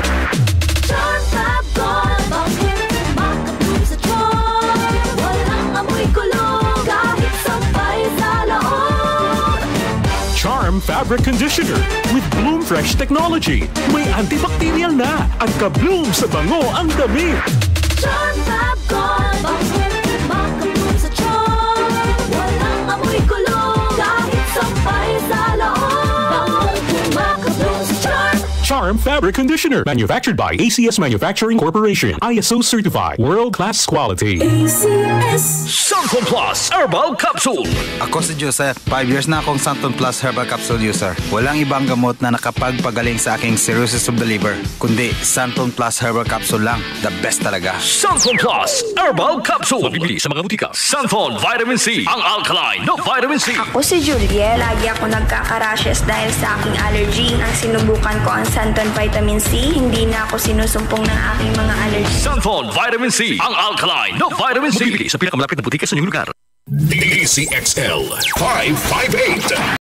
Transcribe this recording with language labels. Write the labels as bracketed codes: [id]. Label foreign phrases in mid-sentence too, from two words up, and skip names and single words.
[en] Charm Fabric Conditioner with Bloom Fresh Technology. [tl] May antibacterial na at ka-bloom sa bango ang damit. Charm Fab Gold. Maka-bloom sa charm. Walang amoy kulong. Kahit sampay sa loob. Maka-bloom sa charm. [en] Charm Fabric Conditioner. Manufactured by ACS Manufacturing Corporation. ISO certified. World-class quality. ACS. Santon Plus Herbal Capsule. [tl] Ako si Joseph. 5 years na akong Santon Plus Herbal Capsule user. Walang ibang gamot na nakapagpagaling sa aking [en] cirrhosis of the liver, [tl] kundi Santon Plus Herbal Capsule lang. [en] The best [tl] talaga. Santon Plus Herbal Capsule. Mabibili sa mga butika. Santon Vitamin C. Ang alkaline no vitamin C. Ako si Julie. Lagi ako nagkaka-rashes dahil sa aking allergy. Ang sinubukan ko ang Santon Vitamin C, hindi na ako sinusumpong ng aking mga allergy. Santon Vitamin C. Ang alkaline no vitamin C. Mabibili sa pinakamalapit na butika sa inyong lugar. DCXL 558.